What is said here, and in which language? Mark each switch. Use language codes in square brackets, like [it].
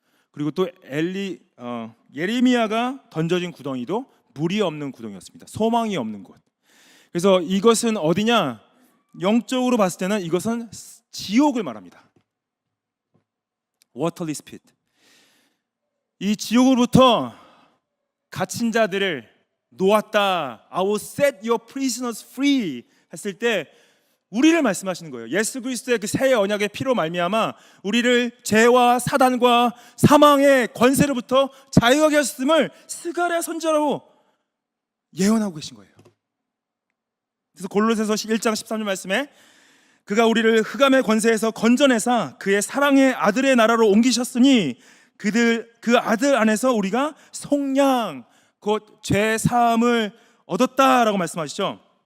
[ko] 그리고 또 예레미야가 던져진 구덩이도 물이 없는 구덩이였습니다. 소망이 없는 곳. 그래서 이것은 어디냐? 영적으로 봤을 때는 이것은 지옥을 말합니다. [en] Waterless pit. [ko] 이 지옥으로부터 갇힌 자들을 놓았다. [en] I will set your prisoners free [ko] 했을 때 우리를 말씀하시는 거예요. 예수 그리스도의 그 새 언약의 피로 말미암아 우리를 죄와 사단과 사망의 권세로부터 자유하게 하셨음을 스가랴 선지자로 예언하고 계신 거예요. 그래서 골로새서 1장 13절 말씀에 그가 우리를 흑암의 권세에서 건져내사 그의 사랑의 아들의 나라로 옮기셨으니 그 아들 안에서 우리가 속량 곧 죄 사함을 얻었다라고 말씀하시죠.